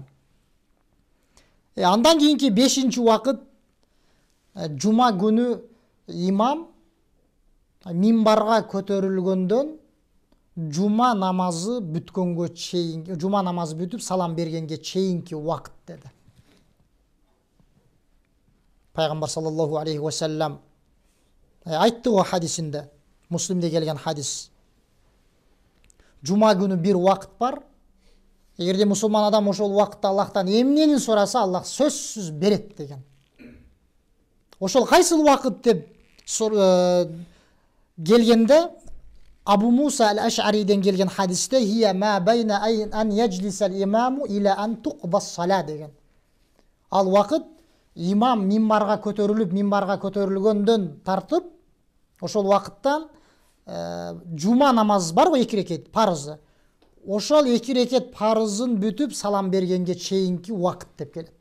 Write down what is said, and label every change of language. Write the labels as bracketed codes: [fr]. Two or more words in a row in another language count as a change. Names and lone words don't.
[ky] Андан кийинки 5-чи убакыт жума күнү имам мимбарга көтөрүлгөндөн жума намазы бүткөнгө чейин, жума намазы бүтүп салам бергенге чейинки убакыт деди. Пайгамбар [ar] صلى الله عليه وسلم [ky] айтты го хадисинде, Муслимде келген хадис. Жума күнү бир убакыт бар. Эгерде мусулман адам ошол убакытта Аллахтан эмнени сураса, Аллах сөзсүз берет деген. Ошол кайсыл убакыт деп келгенде Абу Муса аль-Аш'ариден келген хадисте [ar] هي ما بين أن يجلس الإمام إلى أن تقضى الصلاة [ky] деген. Ал убакыт имам мимбарга көтөрүлгөндөн тартып, ошол убакыттан жума намаз бар го 2 рекет парызы. Ошол 2 рекет парызын бүтүп салам бергенге чейинки убакыт деп келет.